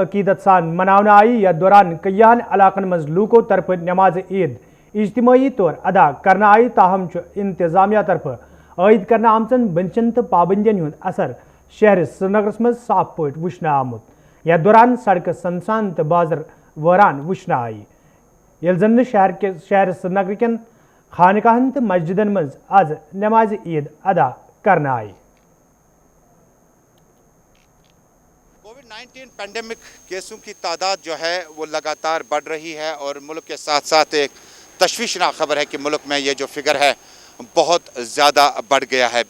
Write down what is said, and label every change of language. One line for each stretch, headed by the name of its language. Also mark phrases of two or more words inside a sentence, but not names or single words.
Kashmiri: अकीदत सान मनावना आई या दौरान कईयान इलाकन मज लूको तरफ नमाज ईद इज्तिमाई तौर अदा करना आई ताहम इंतजामिया तरफ आयद करना आमचन बंचन तो पाबंदियन हुंद असर शहर श्रीनगरस मज साफ पे वुचन आमुत। या दौरान सड़क सनसान तो बाजार वरान वुचन आई ये जन शहर श्रीनगर कन खानकाहन तो मस्जिदन मज आज नमाज ईद अदा करना आई।
Urdu: کووڈ-19 پینڈیمک کیسوں کی تعداد جو ہے وہ لگاتار بڑھ رہی ہے اور ملک کے ساتھ ساتھ ایک تشویشناک خبر ہے کہ ملک میں یہ جو فگر ہے بہت زیادہ بڑھ گیا ہے.